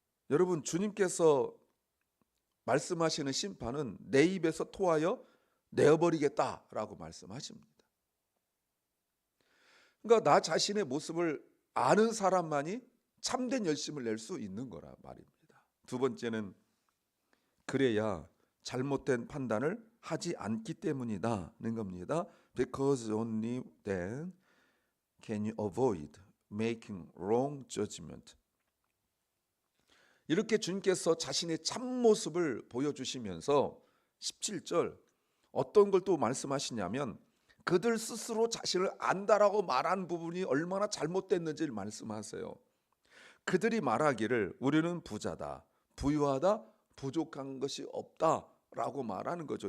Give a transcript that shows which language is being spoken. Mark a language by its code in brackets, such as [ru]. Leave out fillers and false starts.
[ko] 여러분 주님께서 말씀하시는 심판은 내 입에서 토하여 내어버리겠다라고 말씀하십니다. 그러니까 나 자신의 모습을 아는 사람만이 참된 열심을 낼 수 있는 거라 말입니다. 두 번째는 그래야 잘못된 판단을 하지 않기 때문이다는 겁니다. [en] Because only then can you avoid making wrong judgment. [ko] 이렇게 주님께서 자신의 참모습을 보여주시면서 17절 어떤 걸 또 말씀하시냐면 그들 스스로 자신을 안다라고 말한 부분이 얼마나 잘못됐는지를 말씀하세요. 그들이 말하기를 우리는 부자다, 부유하다, 부족한 것이 없다라고 말하는 거죠.